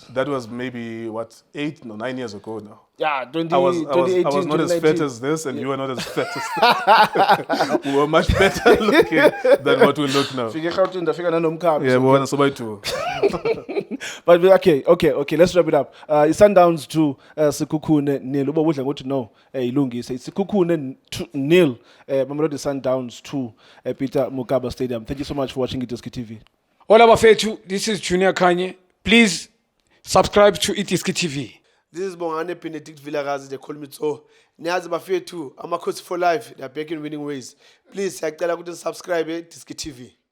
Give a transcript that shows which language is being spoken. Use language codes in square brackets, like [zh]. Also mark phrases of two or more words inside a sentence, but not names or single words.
[en] That was maybe, 8 or 9 years ago now. Yeah, 2018, I was not as fat as this, and you were not as fat as that. We were much better looking than what we look now. Yeah, we want to too. But okay, let's wrap it up. Sundowns to Sekhukhune nil. [zu] Uba udla ngokuthi no, ilungise. [en] Sekhukhune nil. Mamelodi Sundowns to Peter Mokaba Stadium. Thank you so much for watching iDiskiTV. All abafethu, this is Junior Kanye. Please subscribe to iDiskiTV. This is Bongane Benedict Villagazi, they call me so. [zu] Niyazi bafethu, [en] amakhosi for life, they are back in winning ways. Please, subscribe to iDiskiTV.